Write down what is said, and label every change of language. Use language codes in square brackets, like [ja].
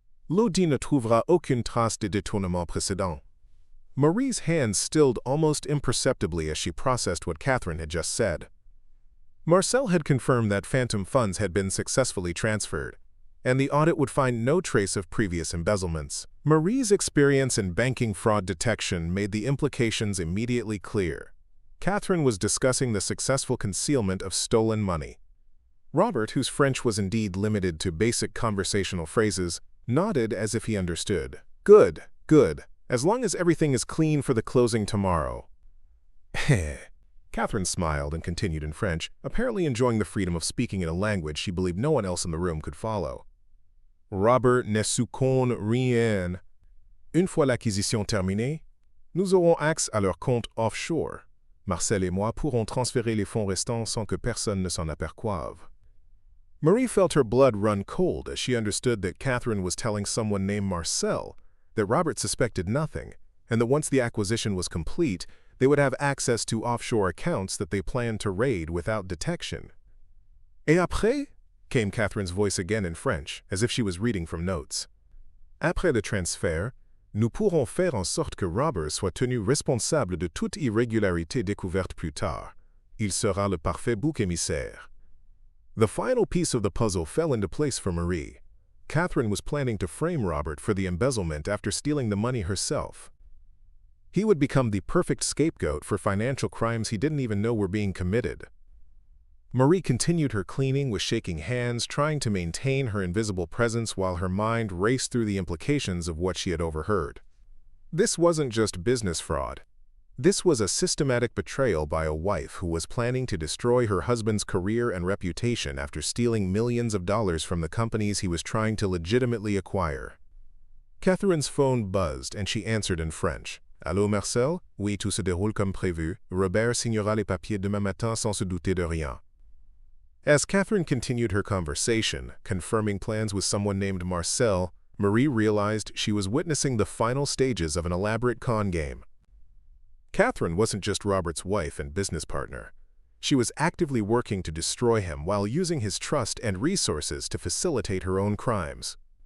[fr] "L'audit ne trouvera aucune trace de détournement précédent." [en] Marie's hands stilled almost imperceptibly as she processed what Catherine had just said. Marcel had confirmed that phantom funds had been successfully transferred, and the audit would find no trace of previous embezzlements. Marie's experience in banking fraud detection made the implications immediately clear. Catherine was discussing the successful concealment of stolen money. Robert, whose French was indeed limited to basic conversational phrases, nodded as if he understood. "Good, good. As long as everything is clean for the closing tomorrow." Catherine smiled and continued in French, apparently enjoying the freedom of speaking in a language she believed no one else in the room could follow. [fr] "Robert ne succombe rien. Une fois l'acquisition terminée, nous aurons accès à leur compte offshore. Marcel et moi pourrons transférer les fonds restants sans que personne ne s'en aperçoive." [en] Marie felt her blood run cold as she understood that Catherine was telling someone named Marcel that Robert suspected nothing, and that once the acquisition was complete, they would have access to offshore accounts that they planned to raid without detection. [fr] Et après? [en] Came Catherine's voice again in French, as if she was reading from notes. [fr] Après le transfert, nous pourrons faire en sorte que Robert soit tenu responsable de toute irrégularité découverte plus tard. Il sera le parfait bouc émissaire. [en] The final piece of the puzzle fell into place for Marie. Catherine was planning to frame Robert for the embezzlement after stealing the money herself. He would become the perfect scapegoat for financial crimes he didn't even know were being committed. Marie continued her cleaning with shaking hands, trying to maintain her invisible presence while her mind raced through the implications of what she had overheard. This wasn't just business fraud. This was a systematic betrayal by a wife who was planning to destroy her husband's career and reputation after stealing millions of dollars from the companies he was trying to legitimately acquire. Catherine's phone buzzed and she answered in French. [fr] Allô, Marcel? Oui, tout se déroule comme prévu. Robert signera les papiers demain matin sans se douter de rien. [en] As Catherine continued her conversation, confirming plans with someone named Marcel, Marie realized she was witnessing the final stages of an elaborate con game. Catherine wasn't just Robert's wife and business partner. She was actively working to destroy him while using his trust and resources to facilitate her own crimes.